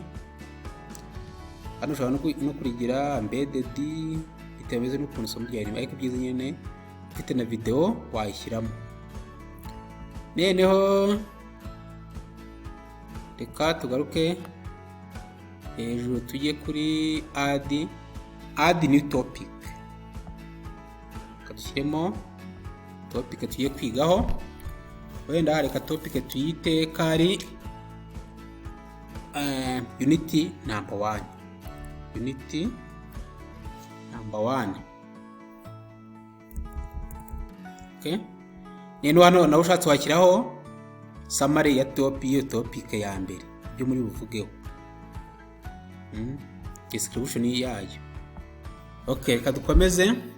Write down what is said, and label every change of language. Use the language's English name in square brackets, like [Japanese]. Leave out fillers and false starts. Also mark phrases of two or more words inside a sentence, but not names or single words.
[Kinyarwanda] Hano ushobora no kurigira embedded bitameze n'ukuntu isomo ryari, ariko byiza nyine ufite na video wayishyiramo. Noneho reka tugaruke hejuru tujye kuri [English] add new topic, [Kinyarwanda] kadushyiremo topic tugiye kwigaho. Wenda reka topic tuyite kari [English] unity number 1. Unity number 1. [Kinyarwanda] Okay, nino hano nawe ushatse wakiraho summary ya topic ya mbere byo muri buvugeho, description yayo. Okay, reka dukomeze.